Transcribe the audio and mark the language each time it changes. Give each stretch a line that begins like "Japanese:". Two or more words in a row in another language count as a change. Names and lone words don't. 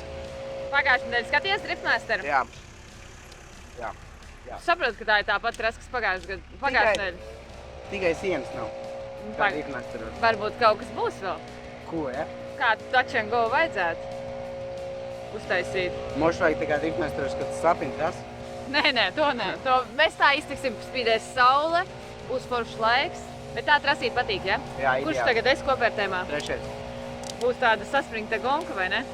Latvian: Pagājušajā nedēļā skaties Driftmasteru? Jā. Saprotu, ka tā ir tā pati trasa, kas pagājušajā nedēļā. Tikai sienas nav. Kā Driftmasteros. Varbūt kaut kas būs vēl. Ko, ja? Kādu
English: touch and go
Latvian: vajadzētu uztaisīt? Mums vajag tikai Driftmasteros, kad slapina trasi. Nē, to nē. Mēs tā iztiksim, spīdēs saule, būs foršs laiks. Bet tā trasīt patīk, ja? Jā, Kurš ideāli. tagad es kopērtējumā? 3. Būs tāda saspringta gonka, vai ne?